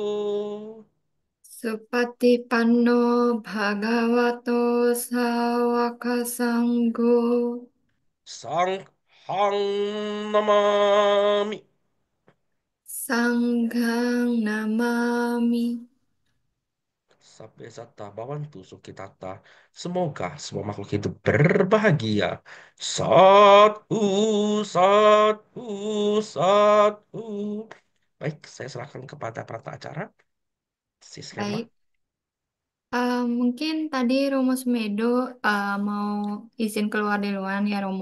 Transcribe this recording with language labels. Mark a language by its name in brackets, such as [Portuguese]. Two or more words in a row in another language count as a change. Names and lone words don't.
[Pali] Supatipanno Bhagavato Sawaka Sangho. Sanghang namami. Sanghang Namami. Sabbe satta bhavantu sukhitata. [Indonesian] Semoga semua makhluk hidup berbahagia. [Pali] Satu, satu, satu. [Indonesian] Baik, saya serahkan kepada perantara acara. Si skema. Baik. Mungkin tadi Romo Sumedo mau izin keluar duluan ya Romo.